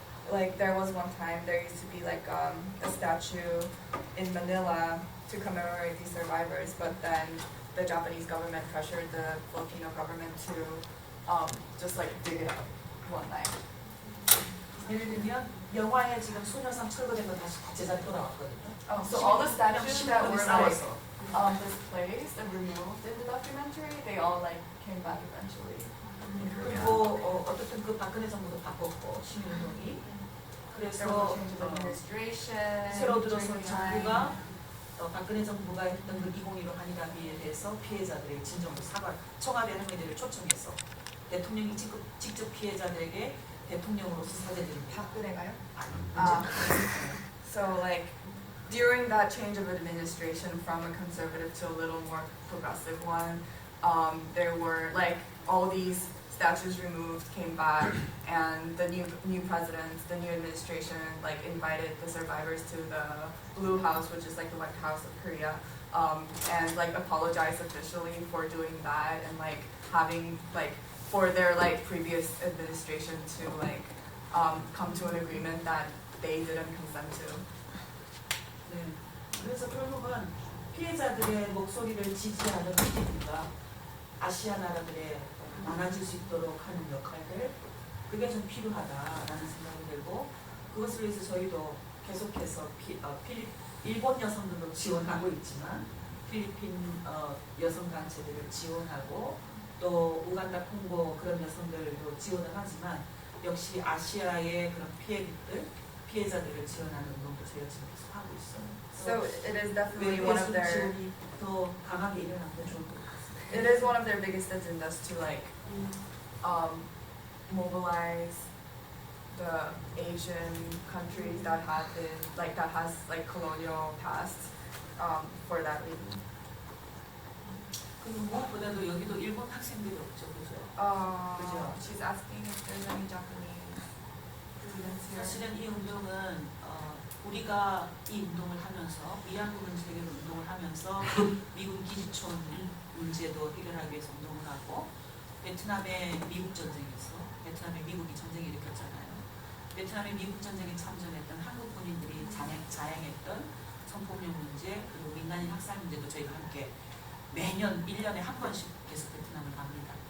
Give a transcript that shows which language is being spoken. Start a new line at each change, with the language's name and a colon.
English: Like there was one time there used to be like a statue in Manila to commemorate these survivors, but then the Japanese government pressured the Filipino government to just like dig it up one night.
Korean: 예를 들면 영화에 지금 소녀상 철거된 거 다시 제자리 돌아왔거든요.
English: So all the statues that were like
Korean: 싸워서.
English: displaced and removed in the documentary, they all like came back eventually.
Korean: 그리고 어쨌든 그 박근혜 정부도 바꿨고 시민운동이
English: There was a
Korean: 그래서
English: change of administration.
Korean: 새로 들어선
English: during the time.
Korean: 정부가 박근혜 정부가 했던 그 2015 한일 합의에 대해서 피해자들의 진정으로 사과 청와대 할머니들을 초청해서 대통령이 직접 피해자들에게 대통령으로서 사죄드립니다. 박근혜가요? 아니,
English: So like during that change of administration from a conservative to a little more progressive one, there were like all these statues removed, came back, and the new president, the new administration, like invited the survivors to the Blue House, which is like the White House of Korea, and like apologized officially for doing that and like having like for their like previous administration to like come to an agreement that they didn't consent to.
Korean: 네. 그래서 결국은 피해자들의 목소리를 지지하는 미디어가 아시아 나라들의 많아질 수 있도록 하는 역할들 그게 좀 필요하다라는 생각이 들고 그것을 위해서 저희도 계속해서 일본 여성들도 지원하고 있지만 필리핀 여성 단체들을 지원하고 또 우간다 콩고 그런 여성들도 지원을 하지만 역시 아시아의 그런 피해자들을 지원하는 운동도 저희가 지금 계속 하고 있어요.
English: So it is definitely one of their.
Korean: 지원이 더 강하게 일어나면 좋을 것 같습니다.
English: It is one of their biggest agendas to like mobilize the Asian countries that have been like that has like colonial past for that reason.
Korean: 그리고 무엇보다도 여기도 일본 학생들이 없죠, 그죠? 그죠?
English: She's asking if there's any Japanese students here.
Korean: 사실은 이 운동은 우리가 이 운동을 하면서 위안부 문제 해결 운동을 하면서 미군 기지촌 문제도 해결하기 위해서 운동을 하고 베트남의 미국 전쟁에서 베트남의 미국이 전쟁을 일으켰잖아요. 베트남의 미국 전쟁에 참전했던 한국 군인들이 자행했던 성폭력 문제 그리고 민간인 학살 문제도 저희가 함께 매년 1년에 한 번씩 계속 베트남을 갑니다.